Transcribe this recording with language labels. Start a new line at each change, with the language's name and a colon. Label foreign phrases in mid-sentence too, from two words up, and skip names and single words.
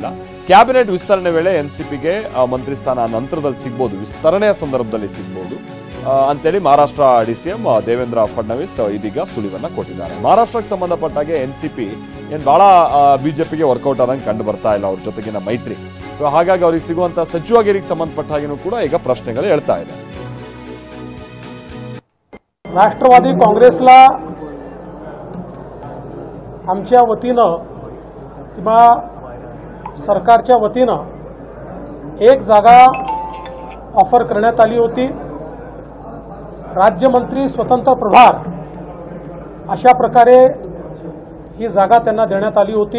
Kannada: ಕ್ಯಾಬಿನೆಟ್ ವಿಸ್ತರಣೆ ವೇಳೆ ಎನ್ಸಿಪಿಗೆ ಮಂತ್ರಿ ಸ್ಥಾನ ನಂತರದಲ್ಲಿ ಸಿಗ್ಬೋದು, ವಿಸ್ತರಣೆಯ ಸಂದರ್ಭದಲ್ಲಿ ಸಿಗ್ಬೋದು ಅಂತೇಳಿ ಮಹಾರಾಷ್ಟ್ರ ಡಿಸಿಎಂ ದೇವೇಂದ್ರ ಫಡ್ನವೀಸ್ ಇದೀಗ ಸುಳಿವನ್ನ ಕೊಟ್ಟಿದ್ದಾರೆ. ಮಹಾರಾಷ್ಟ್ರಕ್ಕೆ ಸಂಬಂಧಪಟ್ಟಾಗೆ ಎನ್ಸಿಪಿ ಏನ್ ಬಹಳ ಬಿಜೆಪಿಗೆ ವರ್ಕೌಟ್ ಆದಂಗೆ ಕಂಡು ಬರ್ತಾ ಇಲ್ಲ ಅವ್ರ ಜೊತೆಗಿನ ಮೈತ್ರಿ. ಸೊ ಹಾಗಾಗಿ ಅವ್ರಿಗೆ ಸಿಗುವಂತ ಸಚಿವಗಿರಿಗೆ ಸಂಬಂಧಪಟ್ಟ ಹಾಗೆನೂ ಕೂಡ ಈಗ ಪ್ರಶ್ನೆಗಳು ಹೇಳ್ತಾ ಇದೆ.
Marathi: राष्ट्रवादी काँग्रेसला आमच्या वतीनं किंवा सरकारच्या वतीनं एक जागा ऑफर करण्यात आली होती. राज्यमंत्री स्वतंत्र प्रभार अशा प्रकारे ही जागा त्यांना देण्यात आली होती.